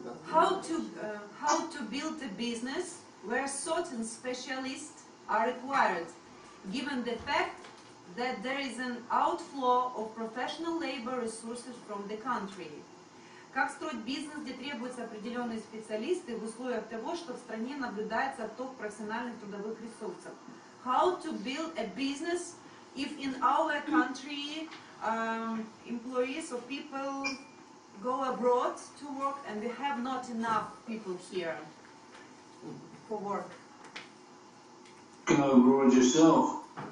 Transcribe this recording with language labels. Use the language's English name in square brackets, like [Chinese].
[English] How to build a business where certain specialists are required, given the fact that there is an outflow of professional labor resources from the country. [Russian] Как строить бизнес, где требуются определенные специалисты в условиях того, что в стране наблюдается отток профессиональных трудовых ресурсов? [English] How to build a business if in our country employees or people go abroad to work and we have not enough people here for work? Go abroad yourself.